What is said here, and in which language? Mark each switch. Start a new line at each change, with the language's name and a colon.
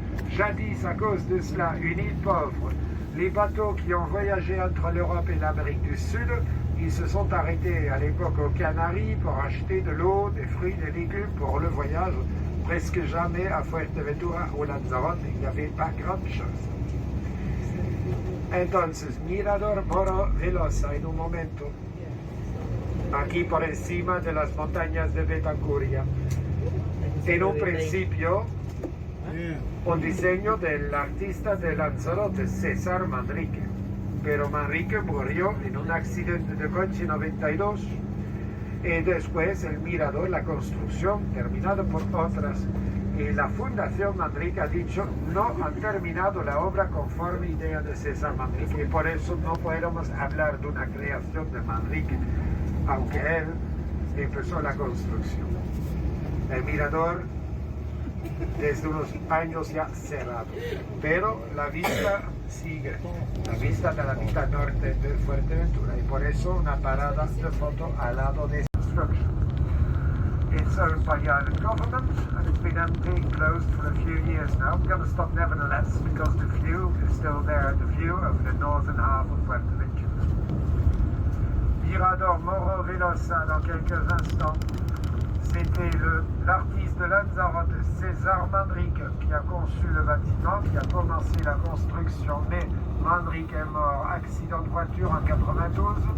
French: Jadis, à cause de cela, une île pauvre, les bateaux qui ont voyagé entre l'Europe et l'Amérique du Sud, ils se sont arrêtés à l'époque aux Canaries pour acheter de l'eau, des fruits, des légumes pour le voyage. Presque jamais à Fuerteventura ou Lanzarote, il n'y avait pas grande chose.
Spanish: Entonces, Mirador Moro Velosa en un momento. aquí por encima de las montañas de Betancuria. En un principio, un diseño del artista de Lanzarote, César Manrique. Pero Manrique murió en un accidente de coche en 92 y después el mirador, la construcción, terminado por otras. Y la Fundación Manrique ha dicho no han terminado la obra conforme idea de César Manrique y por eso no podemos hablar de una creación de Manrique, aunque él empezó la construcción. El mirador desde unos años ya cerrado, pero la vista sigue, la vista de la mitad norte de Fuerteventura y por eso una parada de foto al lado de esta structure.
English: It's owned by the island government and it's been empty and closed for a few years now. I'm going to stop nevertheless because the view is still there, the view over the northern half of Fuerteventura.
French: Mirador Moro Velosa dans quelques instants. C'était l'artiste de Lanzarote, César Manrique, qui a conçu le bâtiment, qui a commencé la construction, mais Manrique est mort, accident de voiture en 92.